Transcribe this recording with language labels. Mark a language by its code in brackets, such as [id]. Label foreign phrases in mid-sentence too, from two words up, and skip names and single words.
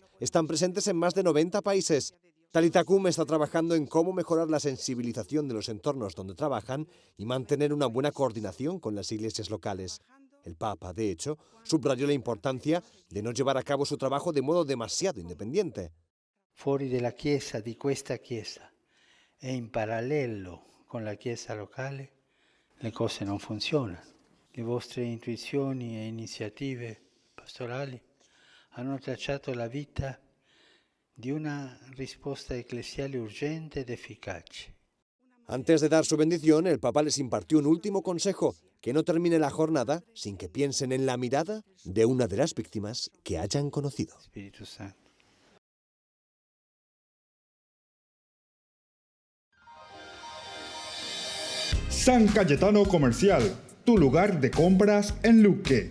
[es] Están presentes en más de 90 países. Talitha Cum está trabajando en cómo mejorar la sensibilización de los entornos donde trabajan y mantener una buena coordinación con las iglesias locales. El Papa, de hecho, subrayó la importancia de no llevar a cabo su trabajo de modo demasiado independiente. [it] Fuori della Chiesa, di questa Chiesa, e in parallelo con la Chiesa locale, le cose non funzionano. Le vostre intuizioni e iniziative pastorali hanno tracciato la vita di una risposta ecclesiale urgente ed efficace. [es] Antes de dar su bendición, el Papa les impartió un último consejo: que no termine la jornada sin que piensen en la mirada de una de las víctimas que hayan conocido. Espíritu Santo. San Cayetano Comercial, tu lugar de compras en Luque.